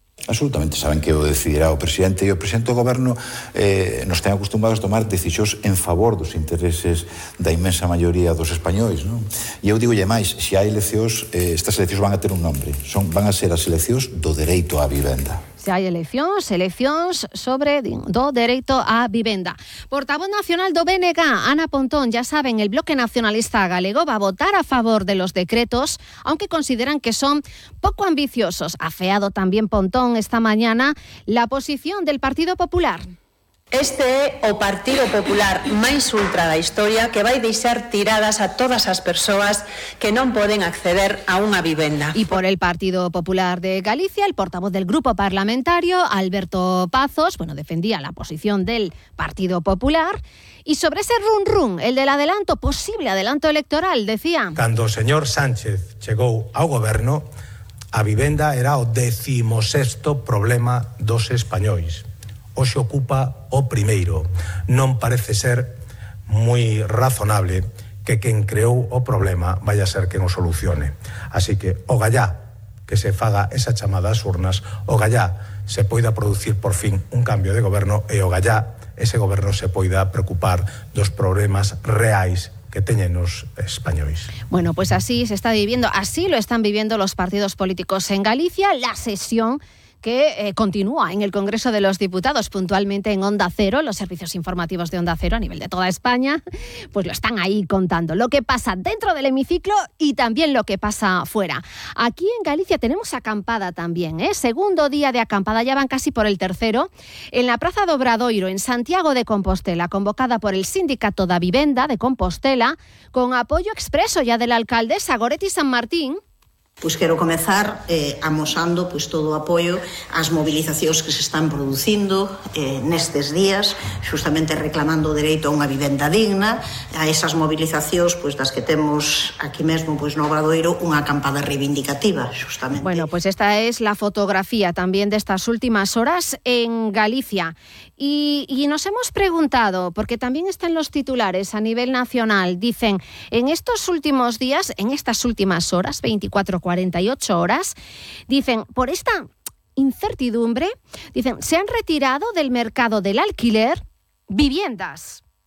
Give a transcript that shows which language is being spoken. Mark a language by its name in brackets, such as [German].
[Galician] Absolutamente saben que o decidirá o presidente e o presidente do goberno nos ten acostumbrados a tomar decisións en favor dos intereses da inmensa maioría dos españoles, non? E eu digo lle máis, se hai eleccións, estas eleccións van a ter un nombre, van a ser as eleccións do dereito á vivenda. Se hai eleccións, eleccións sobre do dereito á vivenda. [Spanish] Portavoz nacional do BNG, Ana Pontón, ya saben, el Bloque Nacionalista Galego va a votar a favor de los decretos, aunque consideran que son poco ambiciosos. Ha afeado también Pontón esta mañana la posición del Partido Popular. [Galician] Este é o Partido Popular máis ultra da historia que vai deixar tiradas a todas as persoas que non poden acceder a unha vivenda. [Spanish] E por el Partido Popular de Galicia, el portavoz del grupo parlamentario, Alberto Pazos, bueno, defendía la posición del Partido Popular. Y sobre ese run-run, el del adelanto, posible adelanto electoral, decía... [Galician] Cando o señor Sánchez chegou ao goberno, a vivenda era o 16º problema dos españois. Hoxe ocupa o primeiro. Non parece ser moi razonable que quen creou o problema vaya a ser quen o solucione. Así que, o gallá que se faga esa chamada ás urnas, o gallá se poida producir por fin un cambio de goberno e o gallá ese goberno se poida preocupar dos problemas reais que teñen os españois. [Spanish] Bueno, pues así se está viviendo, así lo están viviendo los partidos políticos en Galicia, la sesión que continúa en el Congreso de los Diputados, puntualmente en Onda Cero, los servicios informativos de Onda Cero a nivel de toda España, pues lo están ahí contando, lo que pasa dentro del hemiciclo y también lo que pasa fuera. Aquí en Galicia tenemos acampada también, segundo día de acampada, ya van casi por el tercero, en la Plaza do Obradoiro, en Santiago de Compostela, convocada por el Sindicato da Vivenda de Compostela, con apoyo expreso ya de la alcaldesa Goretti San Martín. [Galician] Pues quero comezar amosando pues, todo o apoio ás movilizacións que se están producindo nestes días, justamente reclamando o dereito a unha vivenda digna, a esas movilizacións pues, das que temos aquí mesmo pues, no Obradoiro, unha acampada reivindicativa, justamente. [Spanish] Bueno, pues esta es la fotografía también de estas últimas horas en Galicia. Y nos hemos preguntado, porque también están los titulares a nivel nacional, dicen, en estos últimos días, en estas últimas horas, 24-48 horas, dicen, por esta incertidumbre, dicen, se han retirado del mercado del alquiler viviendas.